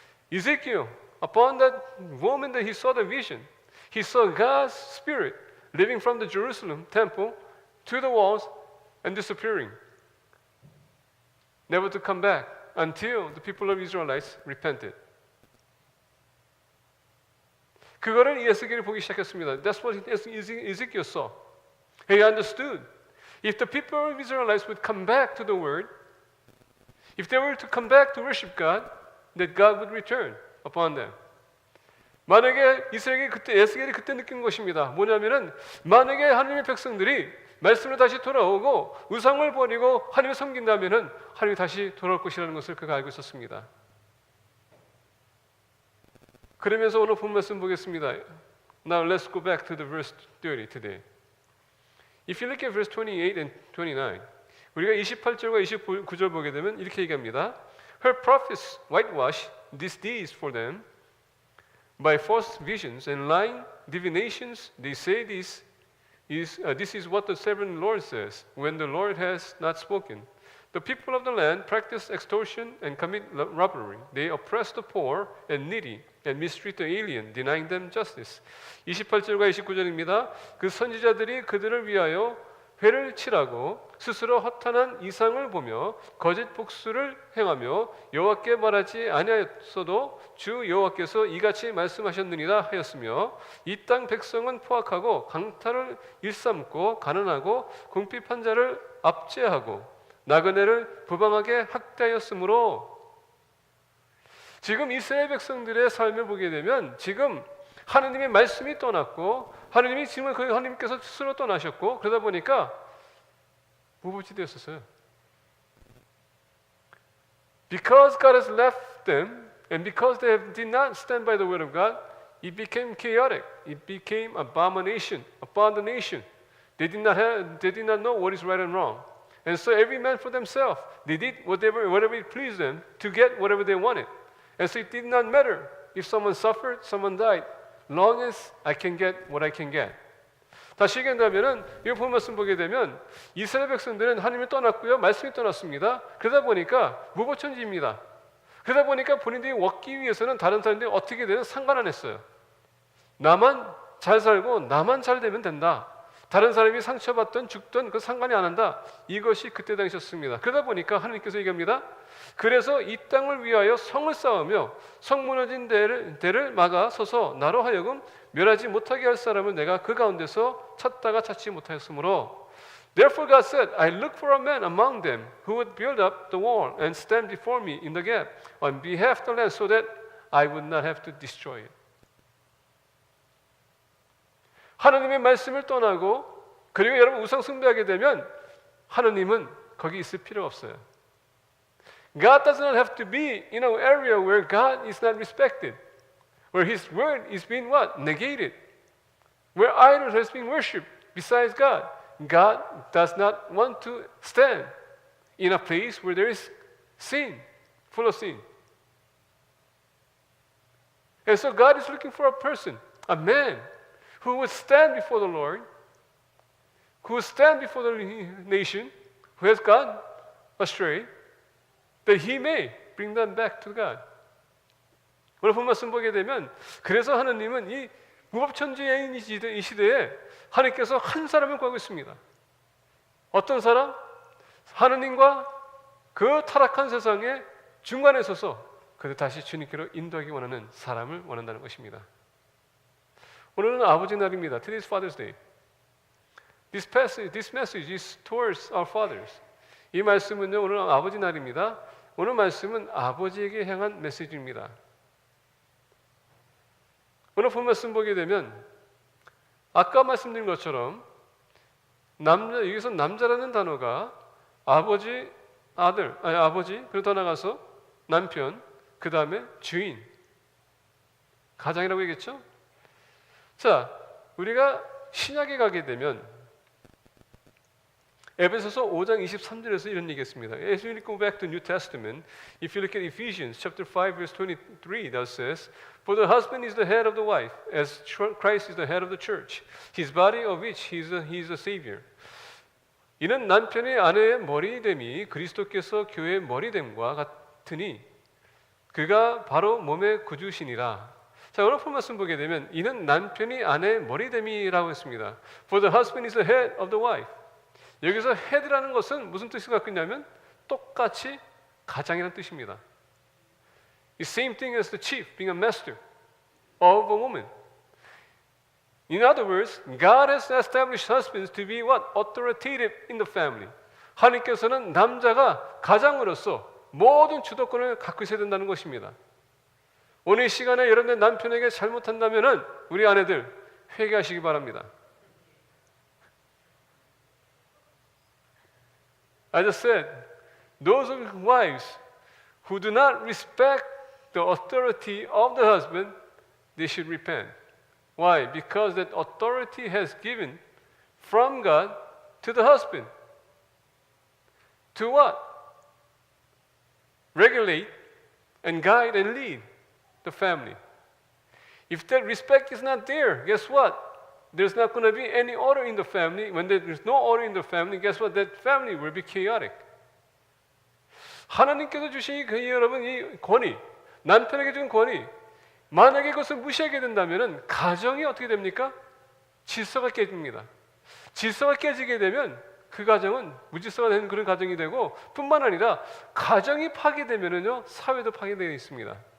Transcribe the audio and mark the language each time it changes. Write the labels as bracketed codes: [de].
[en] Ezekiel, upon that moment that he saw the vision, he saw God's spirit living from the Jerusalem temple to the walls and disappearing, never to come back until the people of Israelites repented. [ko] 그거를 에스겔이 보기 시작했습니다. [en] That's what Ezekiel saw. He understood. If the people of Israelites would come back to the word, if they were to come back to worship God, that God would return upon them. [ko] 만약에 이스라엘이 그때 에스겔이 그때 느낀 것입니다. 뭐냐면은 만약에 하나님의 백성들이 말씀으로 다시 돌아오고 우상을 버리고 하나님을 섬긴다면은 하나님이 다시 돌아올 것이라는 것을 그가 알고 있었습니다. 그러면서 오늘 본 말씀 보겠습니다. [en] Now let's go back to the verse 30 today. If you look at verse 28 and 29, [ko] 우리가 28절과 29절 보게 되면 이렇게 얘기합니다. [en] Her prophets whitewash these deeds for them by false visions and lying divinations. They say this is what the sovereign Lord says when the Lord has not spoken. The people of the land practice extortion and commit robbery. They oppress the poor and needy and mistreat the alien, denying them justice. [ko] 28절과 29절입니다. 그 선지자들이 그들을 위하여 회를 칠하고 스스로 허탄한 이상을 보며 거짓 복수를 행하며 여호와께 말하지 아니하였어도 주 여호와께서 이같이 말씀하셨느니라 하였으며 이 땅 백성은 포악하고 강탈을 일삼고 가난하고 궁핍한 자를 압제하고 나그네를 부방하게 학대하였으므로. 지금 이스라엘 백성들의 삶을 보게 되면 지금 하나님의 말씀이 떠났고 하나님이 지금 하나님께서 스스로 떠나셨고 그러다 보니까 무법지대였었어요. [en] Because God has left them and because they did not stand by the word of God, it became chaotic. It became abomination upon the nation. They did not know what is right and wrong. And so every man for themselves, they did whatever it pleased them to get whatever they wanted. And so it did not matter if someone suffered, someone died, long as I can get what I can get. [ko] 다시 얘기한다면은 이 본 말씀 보게 되면 이스라엘 백성들은 하나님을 떠났고요, 말씀이 떠났습니다. 그러다 보니까 무법천지입니다. 그러다 보니까 본인들이 얻기 위해서는 다른 사람들이 어떻게 되든 상관 안 했어요. 나만 잘 살고 나만 잘 되면 된다. 다른 사람이 상처받든 죽든 그 상관이 안 한다. 이것이 그때 당시였습니다. 그러다 보니까 하나님께서 얘기합니다. 그래서 이 땅을 위하여 성을 쌓으며 성 무너진 데를 막아 서서 나로 하여금 멸하지 못하게 할 사람을 내가 그 가운데서 찾다가 찾지 못하였으므로. [en] Therefore God said, I look for a man among them who would build up the wall and stand before me in the gap on behalf of the land so that I would not have to destroy it. [ko] 하나님의 말씀을 떠나고 그리고 여러분 우상 숭배하게 되면 하나님은 거기 있을 필요가 없어요. [en] God does not have to be in an area where God is not respected, where His word is being what? Negated, where idols has been worshipped besides God. God does not want to stand in a place where there is sin, full of sin. And so God is looking for a person, a man, who would stand before the Lord, who would stand before the nation, who has gone astray, that he may bring them back to God. [ko] 오늘 본 말씀 보게 되면 그래서 하나님은 이 무법천지인 이 시대에 하나님께서 한 사람을 구하고 있습니다. 어떤 사람? 하나님과 그 타락한 세상의 중간에 서서 그들 다시 주님께로 인도하기 원하는 사람을 원한다는 것입니다. 오늘은 아버지 날입니다. [en] Today is Father's Day. This message is towards our fathers. [ko] 이 말씀은요, 오늘 아버지 날입니다. 오늘 말씀은 아버지에게 향한 메시지입니다. 오늘 본 말씀 보게 되면 아까 말씀드린 것처럼 여기서 남자라는 단어가 아버지, 아버지, 그리고 더 나가서 남편, 그 다음에 주인, 가장이라고 얘기했죠. 자, 우리가 신약에 가게 되면 에베소서 5장 23절에서 이런 얘기했습니다. [en] As we go back to New Testament, if you look at Ephesians chapter 5 verse 23, that says, "For the husband is the head of the wife, as Christ is the head of the church, his body of which he is the Savior." [ko] 이는 남편이 아내의 머리됨이 그리스도께서 교회의 머리됨과 같으니 그가 바로 몸의 구주시니라. 자, 오늘 본 말씀 보게 되면 이는 남편이 아내의 머리됨이라고 했습니다. [en] For the husband is the head of the wife. [ko] 여기서 head라는 것은 무슨 뜻을 갖고 있냐면 똑같이 가장이라는 뜻입니다. [en] It's same thing as the chief being a master of a woman. In other words, God has established husbands to be what? Authoritative in the family. [ko] 하나님께서는 남자가 가장으로서 모든 주도권을 갖고 있어야 된다는 것입니다. 오늘 이 시간에 여러분의 남편에게 잘못한다면은 우리 아내들 회개하시기 바랍니다. [en] I just said, those wives who do not respect the authority of the husband, they should repent. Why? Because that authority has given from God to the husband. To what? Regulate and guide and lead the family. If that respect is not there, guess what? There's not going to be any order in the family. When there's no order in the family, guess what? That family will be chaotic. [ko] 하나님께서 주신 여러분 이 권위, 남편에게 준 권위, 만약에 그것을 무시하게 된다면 가정이 어떻게 됩니까? 질서가 깨집니다. 질서가 깨지게 되면 그 가정은 무질서가 되는 그런 가정이 되고 뿐만 아니라 가정이 파괴되면은요 사회도 파괴되어 있습니다.